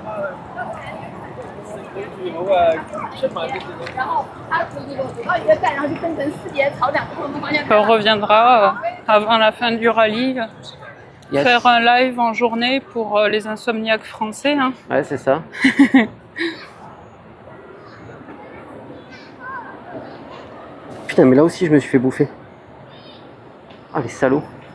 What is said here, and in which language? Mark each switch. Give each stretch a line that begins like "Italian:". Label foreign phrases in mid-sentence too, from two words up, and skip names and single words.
Chinese: 然后它走到一个站，然后就分成4节朝2个不同的方向。
French: On reviendra avant la fin du rallye. Yes. Faire un live en journée pour les insomniaques français. Hein. Ouais, c'est ça. Putain, mais là aussi, je me suis fait bouffer. Ah, les salauds.